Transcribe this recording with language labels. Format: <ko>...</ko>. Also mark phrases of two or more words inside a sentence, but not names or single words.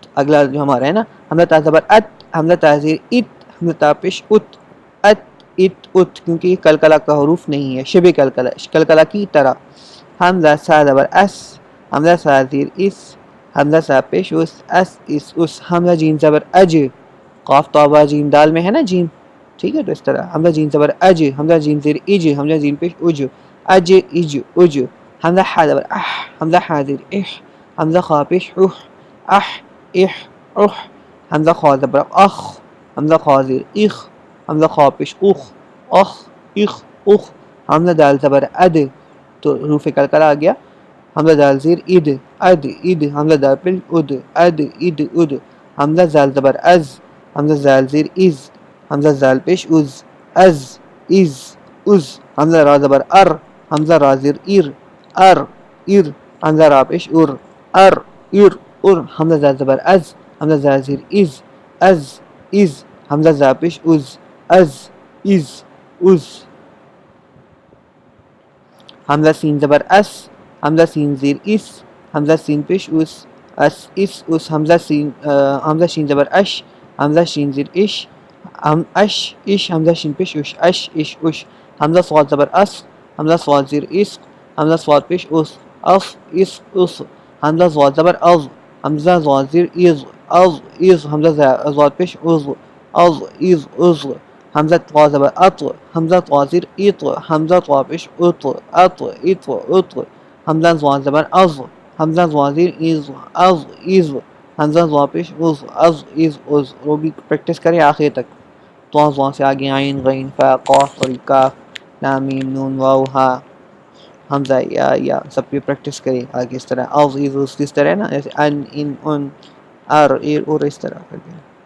<ur>اگلا جو ہمارا ہے نا، حمزہ تا زبر ات، حمزہ تا زیر ات، حمزہ تا پیش ات، ات ات ات، کیونکہ یہ قلقلہ کا حروف نہیں ہے، شبہ قلقلہ، قلقلہ کی طرح۔ حمزہ سا زبر اس، حمزہ سا زیر اس، حمزہ سا پیش اس، اس اس اس۔ حمزہ جیم زبر اج، قاف طا با جیم دال میں ہے نا جیم، ٹھیک ہے، تو اس طرح حمزہ جیم زبر اج، حمزہ جیم زیر اج، حمزہ جیم پیش اج، اج اج اج۔ حمزہ ح زبر اح، حمزہ ح زیر اح، حمزہ خا پیش اح، اح اح اح۔ حمزہ خا زبر اخ، حمزہ خا زیر اخ، حمزہ خا پیش اخ، اخ اخ اخ۔ حمزہ دال زبر اد، تو حروف قلقلہ آ گیا۔ حمزہ دال زیر اد، اد اد، حمزہ دال پیش اد، اد اد اد۔ حمزہ زال زبر از، حمزہ زال زیر از، حمزہ زال پیش از، از از از۔ حمزہ را زبر ار، حمزہ را زیر ار، ار ار، حمزہ را پیش ار، ار ار ار۔ حمزہ زال زبر از، حمزہ زال زیر از، از از، حمزہ زا پیش از، از از از۔ حمزہ سین زبر اس، حمزہ سین زیر اس، حمزہ سین پیش اس، اس اس اس۔ حمزہ شین زبر اش، حمزہ شین زیر اش، اش اش، حمزہ شین پیش اش، اش اش اش۔ حمزہ صاد زبر اس، حمزہ صاد زیر اس، حمزہ صاد پیش اس، اف اس اس۔ حمزہ صاد زبر از، حمزہ صاد زیر از، از از، حمزہ صاد پیش از، از از از۔ حمزہ طا زبر اط، حمزہ طا زیر اط، حمزہ طا پیش اط، اط اط اط۔ حمزہ ظا زبر از، حمزہ ظا زیر از، از از، حمزہ ظا پیش از، از از از۔ وہ بھی پریکٹس کریں آخر تک۔ طا ظا سے آگے عین غین فا قاف اور کاف، لام میم نون واو ہا، حمزہ یا سب پہ پریکٹس کریں آگے اس طرح۔ از از از اس طرح ہے نا، جیسے ان ان ان، ار ار اور اس طرح کر کے۔</ur>